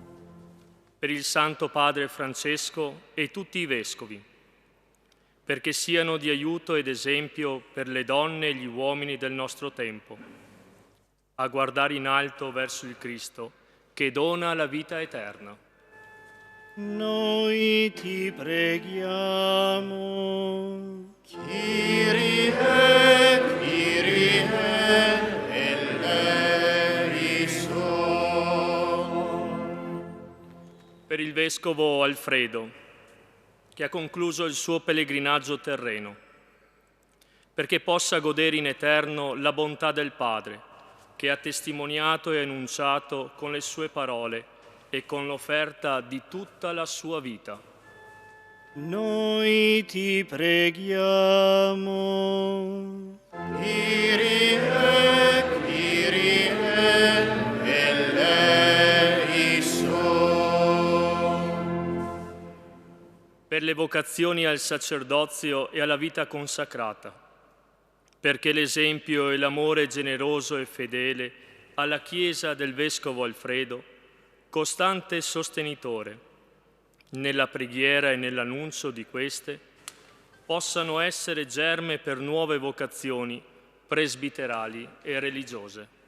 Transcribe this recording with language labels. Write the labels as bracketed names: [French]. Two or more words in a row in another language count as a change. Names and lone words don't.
[Italian] Per il Santo Padre Francesco e tutti i Vescovi, perché siano di aiuto ed esempio per le donne e gli uomini del nostro tempo, a guardare in alto verso il Cristo, che dona la vita eterna. Noi ti preghiamo. [Greek] Κύριε, Κύριε, ελέησον. [Italian] Per il Vescovo Alfredo, che ha concluso il suo pellegrinaggio terreno, perché possa godere in eterno la bontà del Padre, che ha testimoniato e annunciato con le sue parole e con l'offerta di tutta la sua vita. Noi ti preghiamo. [Greek] Κύριε, Κύριε, ελέησον. [Italian] Per le vocazioni al sacerdozio e alla vita consacrata, perché l'esempio e l'amore generoso e fedele alla Chiesa del Vescovo Alfredo, costante sostenitore nella preghiera e nell'annuncio di queste, possano essere germe per nuove vocazioni presbiterali e religiose.